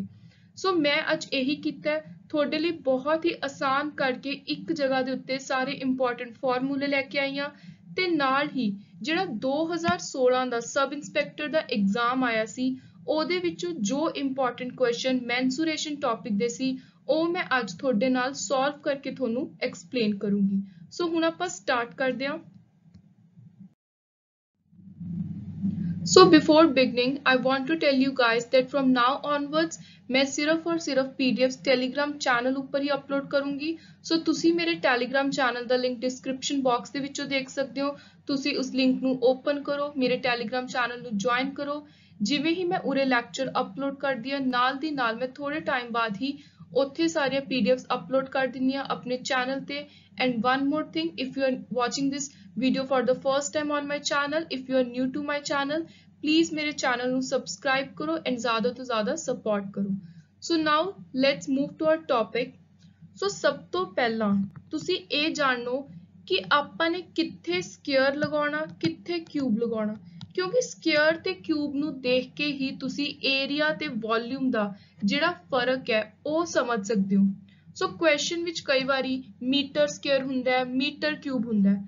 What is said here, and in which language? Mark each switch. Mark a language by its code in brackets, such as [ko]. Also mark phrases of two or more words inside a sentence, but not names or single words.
[pa] ਸੋ ਮੈਂ ਅੱਜ ਇਹੀ ਕੀਤਾ ਤੁਹਾਡੇ ਲਈ ਬਹੁਤ ਹੀ ਆਸਾਨ ਕਰਕੇ ਇੱਕ ਜਗ੍ਹਾ ਦੇ ਉੱਤੇ ਸਾਰੇ ਇੰਪੋਰਟੈਂਟ ਫਾਰਮੂਲੇ ਲੈ ਕੇ ਆਈ ਹਾਂ ਤੇ ਨਾਲ ਹੀ ਜਿਹੜਾ 2016 ਦਾ ਸਬ ਇੰਸਪੈਕਟਰ ਦਾ ਐਗਜ਼ਾਮ ਆਇਆ ਸੀ ਉਹਦੇ ਵਿੱਚੋਂ ਜੋ ਇੰਪੋਰਟੈਂਟ ਕੁਐਸਚਨ ਮੈਂਸੂਰੇਸ਼ਨ ਟੌਪਿਕ ਦੇ ਸੀ ਉਹ ਮੈਂ ਅੱਜ ਤੁਹਾਡੇ ਨਾਲ ਸੋਲਵ ਕਰਕੇ ਤੁਹਾਨੂੰ ਐਕਸਪਲੇਨ ਕਰੂੰਗੀ। ਸੋ ਹੁਣ ਆਪਾਂ ਸਟਾਰਟ ਕਰਦੇ ਹਾਂ। [en] So before beginning, I want to tell you guys that from now onwards [hi] मैं सिर्फ और सिर्फ PDFs Telegram चैनल ऊपर ही अपलोड करूंगी। [pa] ਸੋ ਤੁਸੀਂ ਮੇਰੇ Telegram ਚੈਨਲ ਦਾ ਲਿੰਕ ਡਿਸਕ੍ਰਿਪਸ਼ਨ ਬਾਕਸ ਦੇ ਵਿੱਚੋਂ ਦੇਖ ਸਕਦੇ ਹੋ। ਤੁਸੀਂ ਉਸ ਲਿੰਕ ਨੂੰ ਓਪਨ ਕਰੋ, ਮੇਰੇ Telegram ਚੈਨਲ ਨੂੰ ਜੁਆਇਨ ਕਰੋ। ਜਿਵੇਂ ਹੀ ਮੈਂ ਉਰੇ ਲੈਕਚਰ ਅਪਲੋਡ ਕਰਦੀ ਹਾਂ ਨਾਲ ਦੀ ਨਾਲ ਮੈਂ ਥੋੜੇ ਟਾਈਮ ਬਾਅਦ ਹੀ ਉੱਥੇ ਸਾਰੀਆਂ PDFs ਅਪਲੋਡ ਕਰ ਦਿੰਨੀ ਆ ਆਪਣੇ ਚੈਨਲ ਤੇ। [en] And one more thing, if you are watching this video for the first time on my channel, if you are new to my channel, please [hi] मेरे channel ਨੂੰ subscribe करो [en] and [hi] ज़्यादा तो ज़्यादा support करो। [en] So now let's move to our topic। [pa] So ਸਭ ਤੋਂ ਪਹਿਲਾਂ ਤੁਸੀਂ ਇਹ ਜਾਣੋ ਕਿ ਆਪਾਂ ਨੇ ਕਿੱਥੇ ਸਕੁਅਰ ਲਗਾਉਣਾ ਕਿੱਥੇ ਕਿਊਬ ਲਗਾਉਣਾ, ਕਿਉਂਕਿ ਸਕੁਅਰ ਤੇ ਕਿਊਬ ਨੂੰ ਦੇਖ ਕੇ ਹੀ ਤੁਸੀਂ ਏਰੀਆ ਤੇ ਵੋਲਿਊਮ ਦਾ ਜਿਹੜਾ ਫਰਕ ਹੈ ਉਹ ਸਮਝ ਸਕਦੇ ਹੋ। ਸੋ ਕੁਐਸਚਨ ਵਿੱਚ ਕਈ ਵਾਰੀ ਮੀਟਰ ਸਕੁਅਰ ਹੁੰਦਾ ਹੈ, ਮੀਟਰ ਕਿਊਬ ਹੁੰਦਾ ਹੈ।